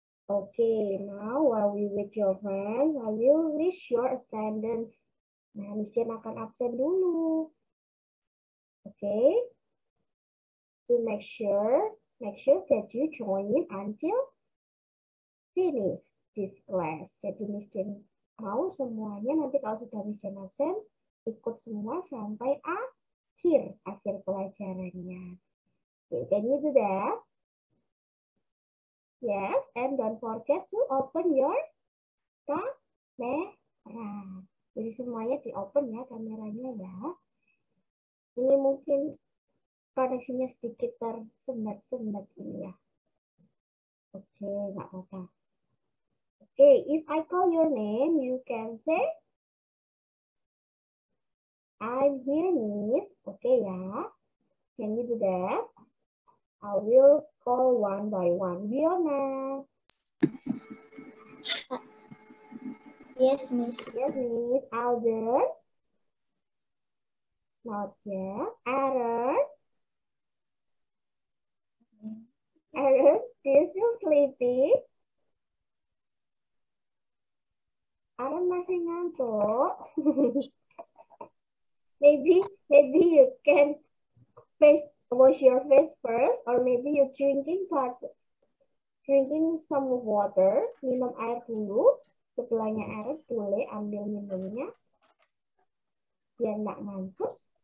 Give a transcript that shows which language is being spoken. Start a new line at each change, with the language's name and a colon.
English: Okay, now while we wait your friends, I will list your attendance.
Indonesian: Nah, Miss Jen akan absen dulu. Okay?
English: To make sure that you join until finish this class.
Indonesian: Jadi Miss Jen mau semuanya nanti kalau sudah Miss Jen absen, ikut semua sampai akhir pelajarannya.
English: Okay, can you do that? Yes, and don't forget to open your kamera.
Indonesian: Jadi semuanya di open ya kameranya ya. Ini mungkin koneksinya sedikit tersendat-sendat ini ya. Oke, nggak apa-apa.
English: Oke, if I call your name, you can say, I'm here, Miss. Oke ya. Can you do that? I will call one by one. Fiona. Yes, Miss. Yes, Miss. Alden. Not yet. Aaron. Aaron, do you still sleepy?
Indonesian: Aaron masih ngantuk.
English: maybe you can wash your face first, or maybe you're drinking some water,
Indonesian: minum air dulu. Setelahnya Aaron boleh ambil minumnya biar nggak ngantuk.